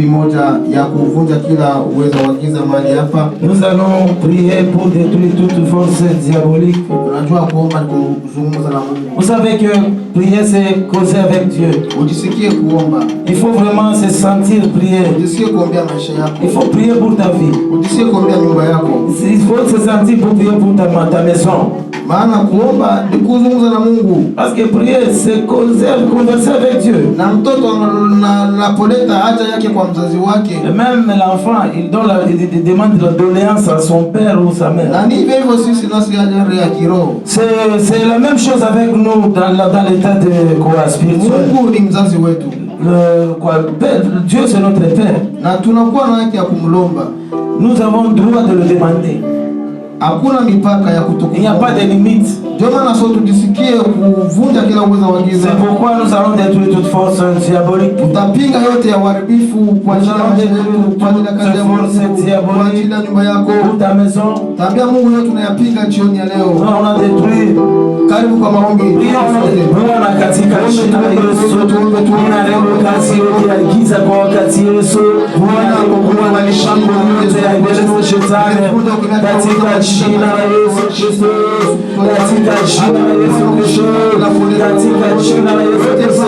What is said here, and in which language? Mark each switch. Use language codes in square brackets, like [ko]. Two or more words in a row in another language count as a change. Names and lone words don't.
[sw] moja ya kuvunja kila uwezo wa giza mahali hapa. [fr] Nous allons prier pour détruire toute force diabolique. [sw] Tunajua kuomba ni kuzungumza na Mungu. [fr] Vous savez que prier c'est causer avec Dieu. [sw] Ujisikie kuomba. [fr] Il faut vraiment se sentir prier. [sw] Ujisikie kuombea maisha yako. [fr] Il faut prier pour ta vie. [sw] Ujisikie kuombea nyumba yako. [fr] Il faut se sentir pour prier pour ta maison. [sw] Maana kuomba ni kuzungumza na Mungu. [fr] Parce que prier c'est converser avec Dieu. [sw] Na mtoto anapoleta haja yake kwa mzazi wake. [fr] Et même l'enfant, il demande la doléance à son père ou sa mère. [sw] Na ni hivyo sisi nasi ya kiroho. [fr] C'est la même chose avec nous dans l'état de quoi spirituel. [sw] Mungu ni mzazi wetu. [fr] Dieu c'est notre père. [sw] Na tunakuwa na haki ya kumlomba. [fr] Nous avons le droit de le demander. [sw] Hakuna mipaka ya kutokuomba. [fr] Il n'y a pas de limite. [sw] Ndio maana sote tujisikie kuvunja kila uwezo wa giza. [fr] C'est pourquoi nous allons détruire toute force diabolique. [sw] Tutapinga yote ya uharibifu kwa ajili ya kazi yako, kwa ajili ya nyumba yako, [fr] pour ta maison. [sw] Tambia Mungu yote tunayapinga jioni ya leo. [fr] On a détruit. [sw] Karibu kwa maombi. Bwana katika jina la Yesu tunaremo kazi yote ya giza kwa wakati Yesu. Bwana kwa malishambo yote ya giza shetani katika jina la Yesu Kristo. Katika jina la Yesu Kristo. Katika jina la Yesu Kristo.